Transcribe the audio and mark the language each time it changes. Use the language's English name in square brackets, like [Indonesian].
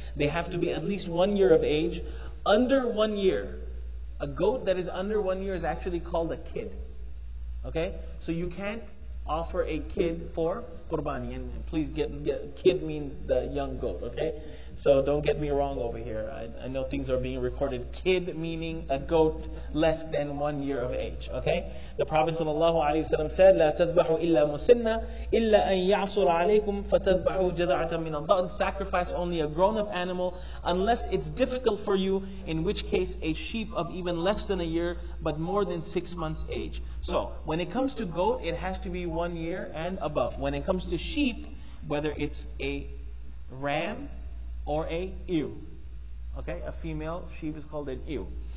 [English] They have to be at least 1 year of age. Under 1 year, a goat that is under 1 year is actually called a kid. Okay? So you can't offer a kid for Qurbani. And please get kid means the young goat. Okay? So don't get me wrong over here. I know things are being recorded. Kid meaning a goat less than 1 year of age. Okay? The Prophet ﷺ said, [Arabic] لا تذبحوا إلا مسنة إلا أن يعصر عليكم فتذبحوا جذعة من الضأن. [English] Sacrifice only a grown-up animal unless it's difficult for you, in which case a sheep of even less than a year but more than 6 months age. So when it comes to goat, it has to be 1 year and above. When it comes to sheep, whether it's a ram or a ewe, okay, a female sheep is called an ewe.